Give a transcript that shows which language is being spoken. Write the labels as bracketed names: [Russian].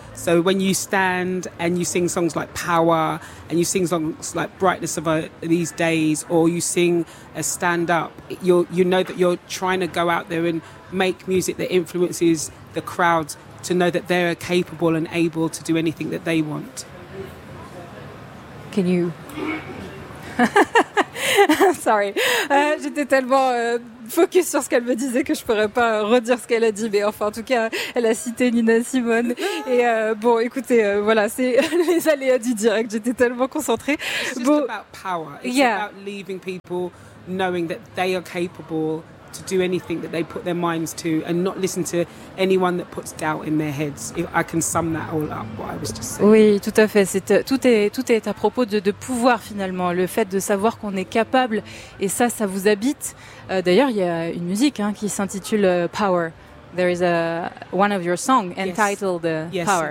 [English] So when you stand and you sing songs like Power and you sing songs like Brightness of These Days, or you sing a Stand Up, you know that you're trying to go out there and make music that influences the crowd to know that they're capable and able to do anything that they want. Can you... [French] Sorry, j'étais tellement focus sur ce qu'elle me disait que je pourrais pas redire ce qu'elle a dit, mais enfin en tout cas elle a cité Nina Simone et bon écoutez, voilà, c'est les aléas du direct, j'étais tellement concentrée. [English] It's just about power, it's about leaving people knowing that they are capable to do anything that they put their minds to and not listen to anyone that puts doubt in their heads. If I can sum that all up, what I was just saying. [French] Oui, tout à fait. C'est, tout est à propos de pouvoir, finalement. Le fait de savoir qu'on est capable, et ça vous habite. D'ailleurs, il y a une musique hein, qui s'intitule Power. [English] There is a one of your songs entitled Power.